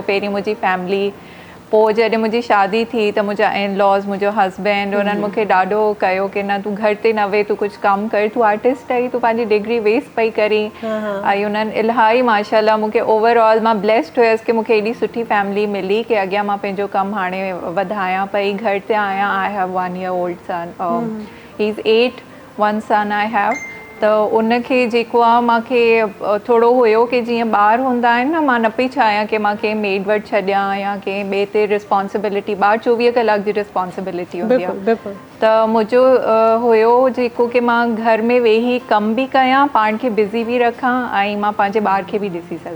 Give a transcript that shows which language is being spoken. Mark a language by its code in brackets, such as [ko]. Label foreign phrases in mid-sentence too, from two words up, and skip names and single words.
[sd] पहिरीं मुंहिंजी फैमिली, पोइ जॾहिं मुंहिंजी शादी थी त मुंहिंजा [en] in laws, [sd] मुंहिंजो हस्बैंड, उन्हनि मूंखे ॾाढो कयो कि न तूं घर ते न वेह, तूं कुझु कमु कर, तूं आर्टिस्ट आई, तूं पंहिंजी डिग्री वेस्ट पई करी। ऐं उन्हनि इलाही माशाअल्लाह मूंखे ओवरऑल मां ब्लेस्ड हुयसि कि मूंखे एॾी सुठी फैमिली मिली कि अॻियां मां पंहिंजो कमु हाणे वधायां पई। घर ते आहियां। [en] I have 1 year old son, he is 8, 1 son I have. [sd] त उनखे जेको आहे मूंखे थोरो हुयो कि जीअं ॿार हूंदा आहिनि न, मां न पई चाहियां कि मां कंहिं मेड वटि छॾियां या कंहिं ॿिए ते रिस्पॉन्सिबिलिटी। ॿार 24 कलाक जी रिस्पॉन्सिबिलिटी हूंदी आहे। त मुंहिंजो हुयो जेको कि मां घर में वेही कमु बि कयां, पाण खे बिज़ी बि रखां ऐं मां पंहिंजे ॿार खे बि ॾिसी सघां।